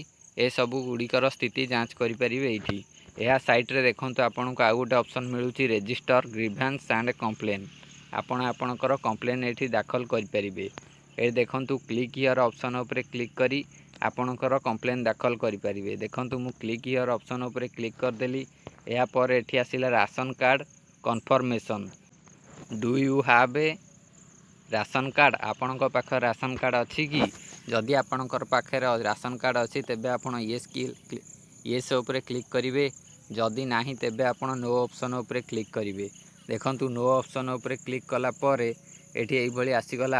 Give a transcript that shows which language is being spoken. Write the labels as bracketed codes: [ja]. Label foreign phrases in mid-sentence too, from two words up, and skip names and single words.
[or] ଏ ସବୁ ଗୁଡ଼ିକର ସ୍ଥିତି ଯାଞ୍ଚ କରି ପାରିବେ ଏଠି। ଏହି ସାଇଟ ରେ ଦେଖନ୍ତୁ ଆପଣଙ୍କୁ ଆଉ ଗୋଟେ ଅପ୍ସନ ମିଳୁଛି [en] register grievance and complain. [or] ଆପଣ ଆପଣଙ୍କର କମ୍ପ୍ଲେନ ଏଠି ଦାଖଲ କରି ପାରିବେ। ଏ ଦେଖନ୍ତୁ [en] click here [or] ଅପ୍ସନ ଉପରେ କ୍ଲିକ କରି ଆପଣଙ୍କର କମ୍ପ୍ଲେନ ଦାଖଲ କରି ପାରିବେ। ଦେଖନ୍ତୁ ମୁଁ [en] click here [or] ଅପ୍ସନ ଉପରେ କ୍ଲିକ କରିଦେଲି। ଯା ପରେ ଏଠି ଆସିଲା [en] ration card confirmation. Do you have a ration card? [or] ଆପଣଙ୍କ ପାଖେ ରାସନ କାର୍ଡ ଅଛି କି? ଯଦି ଆପଣଙ୍କର ପାଖେ ରାସନ କାର୍ଡ ଅଛି ତେବେ ଆପଣ ୟେସ ଉପରେ କ୍ଲିକ କରିବେ। ଯଦି ନାହିଁ ତେବେ ଆପଣ ନୋ ଅପ୍ସନ ଉପରେ କ୍ଲିକ କରିବେ। ଦେଖନ୍ତୁ ନୋ ଅପ୍ସନ ଉପରେ କ୍ଲିକ କଲା ପରେ ଏଠି ଏଇ ଭଳି ଆସିଗଲା।